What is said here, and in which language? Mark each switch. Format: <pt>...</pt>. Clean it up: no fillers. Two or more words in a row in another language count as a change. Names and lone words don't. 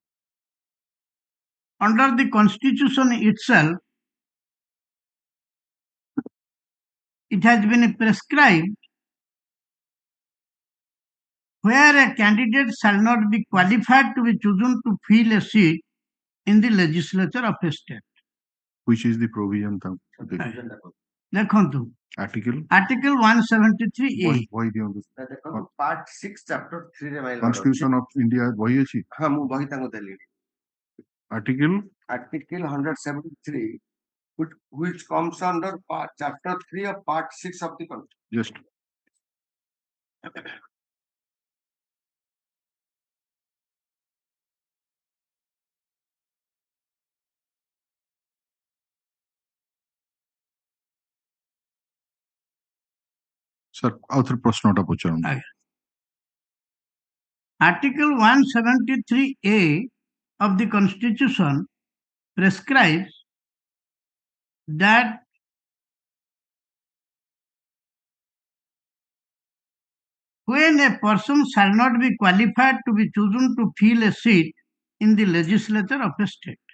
<en>Under the constitution itself, it has been prescribed where a candidate shall not be qualified to be chosen to fill a seat in the legislature of a state. Which is the provision?</en> <or>ଦେଖନ୍ତୁ</or> <en>Article? Article 173A.</en> <or>Why ଦିଅନ୍ତୁ ଦେଖନ୍ତୁ</or> <en>part 6 chapter 3</en> <or>ରେ</or> <en>my lord</en> <or>Constitution of India ବହି ଅଛି? ହଁ ମୁଁ ବହି ତାଙ୍କୁ ଦେଲି</or> <en>Article? Article 173 which comes under chapter 3 of part 6 of the Constitution. Just. Sir,</en> <or>ଆଉ ଥରେ ପ୍ରଶ୍ନଟା ପଚାରନ୍ତୁ.</or> <en>Article 173A of the Constitution prescribes that when a person shall not be qualified to be chosen to fill a seat in the legislature of a state.</en>